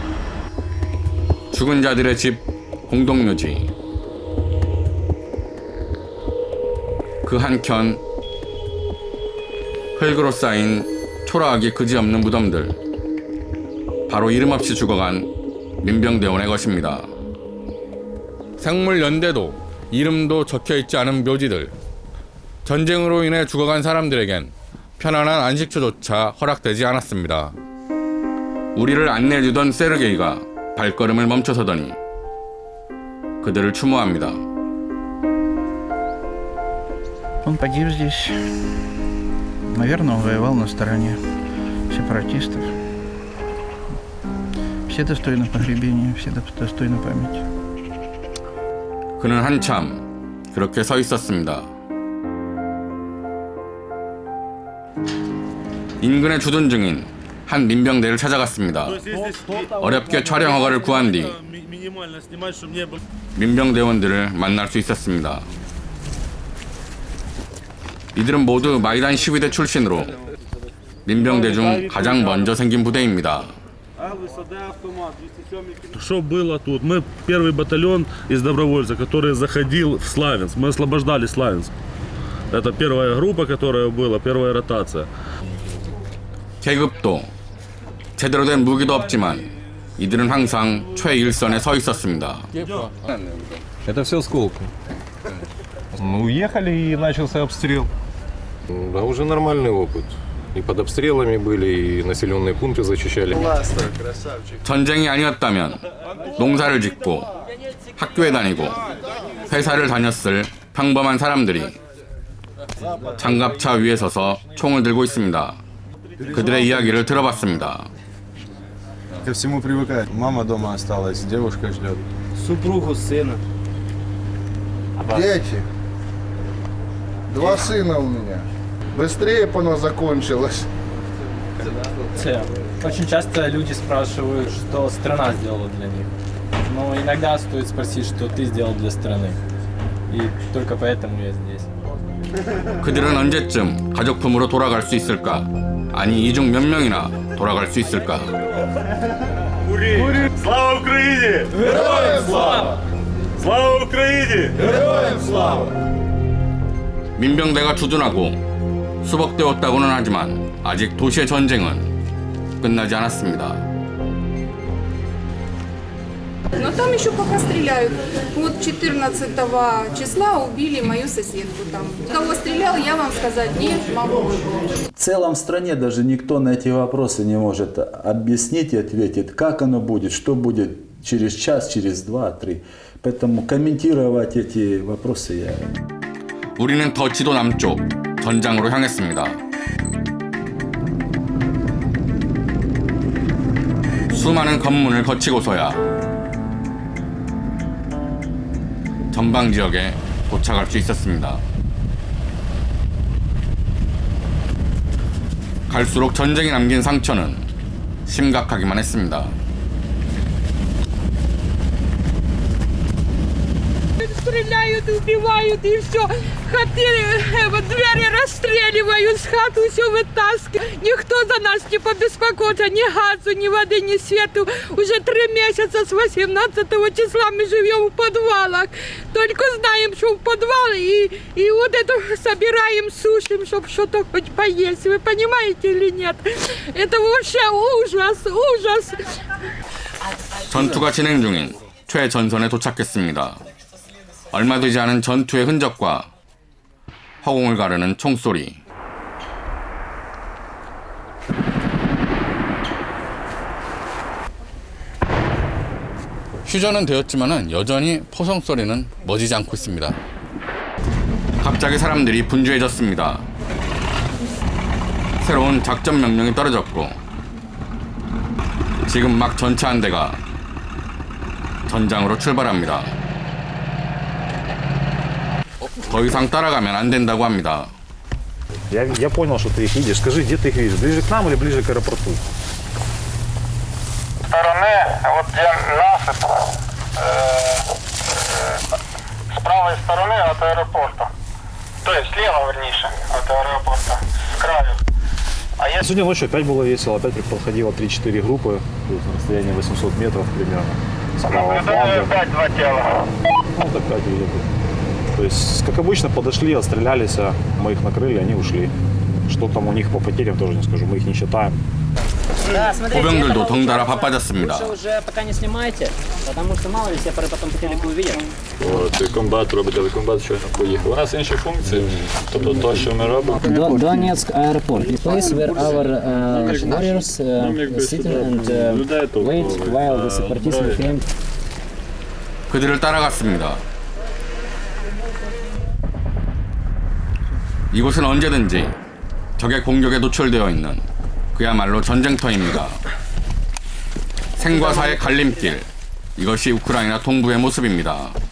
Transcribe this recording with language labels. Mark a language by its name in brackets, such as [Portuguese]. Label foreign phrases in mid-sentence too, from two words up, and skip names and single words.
[Korean] 죽은 자들의 집 공동묘지. 그 한켠 흙으로 쌓인 초라하기 그지없는 무덤들. 바로 이름 없이 죽어간 민병대원의 것입니다. 생물 연대도 이름도 적혀있지 않은 묘지들. 전쟁으로 인해 죽어간 사람들에겐 편안한 안식처조차 허락되지 않았습니다. 우리를 안내해주던 세르게이가 발걸음을 멈춰서더니 그들을 추모합니다. [Russian] Он погиб здесь. Наверное, он воевал на стороне сепаратистов. Все достойны погребения, все достойны памяти. [Korean] 그는 한참 그렇게 서 있었습니다. 인근에 주둔 중인 한 민병대를 찾아갔습니다. 어렵게 촬영 허가를 구한 뒤 민병대원들을 만날 수 있었습니다. 이들은 모두 마이단 시위대 출신으로 민병대 중 가장 먼저 생긴 부대입니다. [Russian] Что было тут? Мы первый батальон из добровольцев, который заходил в Славянск. Мы освобождали Славянск. Это первая группа, которая была, первая ротация. [Korean] 계급도 제대로 된 무기도 없지만 이들은 항상 최일선에 서 있었습니다. [Russian] Это все осколки. Мы уехали и начался обстрел. Да, уже нормальный опыт. И под обстрелами были, и населенные пункты защищали. [Korean] 전쟁이 아니었다면 농사를 짓고 학교에 다니고 회사를 다녔을 평범한 사람들이 장갑차 위에 서서 총을 들고 있습니다. 그들의 이야기를 들어봤습니다. [Russian] Ко всему привыкает. Мама дома осталась, девушка ждет. Супругу, сына. Дети. 2 сына у меня. Быстрее бы оно закончилось. Очень часто люди спрашивают, что страна сделала для них. Но иногда стоит спросить, что ты сделал для страны. И только поэтому я здесь. [Korean] 그들은 언제쯤 가족품으로 돌아갈 수 있을까? 아니 이 중 몇 명이나 돌아갈 수 있을까? [Russian] Слава Украине! Героям слава! Слава Украине! Героям слава! [Korean] 민병대가 주둔하고 수복되었다고는 하지만 아직 도시의 전쟁은 끝나지 않았습니다. [Russian] Но там еще пока стреляют. Вот 14 числа убили мою соседку там. Кого стрелял, я вам сказать не могу. В целом в стране даже никто на эти вопросы не может объяснить и ответить, как оно будет, что будет через час, через 2-3. Поэтому комментировать эти вопросы я... [Korean] 우리는 더 지도 남쪽 전장으로 향했습니다. 수많은 관문을 거치고서야 전방 지역에 도착할 수 있었습니다. 갈수록 전쟁이 남긴 상처는 심각하기만 했습니다. [Russian] Стреляют, убивают и все. Двери расстреливают, с хату все вытаскивают. Никто за нас не побеспокоится, ни газу, ни воды, ни свету. Уже 3 месяца с 18 числа мы живем в подвалах. Только знаем, что в подвал и вот это собираем, сушим, чтобы что-то хоть поесть. Вы понимаете или нет? Это вообще ужас, ужас. [Korean] 전투가 진행 중인 최전선에 도착했습니다. 얼마 되지 않은 전투의 흔적과 허공을 가르는 총소리. 휴전은 되었지만 여전히 포성 소리는 멎지 않고 있습니다. 갑자기 사람들이 분주해졌습니다. 새로운 작전 명령이 떨어졌고 지금 막 전차 한 대가 전장으로 출발합니다. 더 이상 따라가면 안 된다고 합니다. [Russian] Я понял, что ты их видишь. Скажи, где ты их видишь? Ближе к нам или ближе к аэропорту? Стороны, вот где насыпь, с правой стороны от аэропорта. То есть слева, вернее, от аэропорта, с краю. Сегодня ночью опять было весело. Опять подходило 3-4 группы на расстоянии 800 метров примерно. С правого фланга. Опять 2 тела. Ну, вот опять где-то. То есть, как обычно, подошли, отстрелялись, мы их накрыли, они ушли. Что там у них по потерям, тоже не скажу, мы их не считаем. Да, смотрите, [Korean] 보병들도 덩달아 바빠졌습니다. [Russian] лучше уже пока не снимайте, потому что мало ли сепари потом по телеку увидят. [Ukrainian] Комбат робить, але комбат щойно поїхав. У нас інші функції, тобто те, що ми робимо. [English] Donetsk airport, the place where our warriors sit and wait while the separatists came. [Korean] 그들을 따라갔습니다. 이곳은 언제든지 적의 공격에 노출되어 있는 그야말로 전쟁터입니다. 생과 사의 갈림길, 이것이 우크라이나 동부의 모습입니다.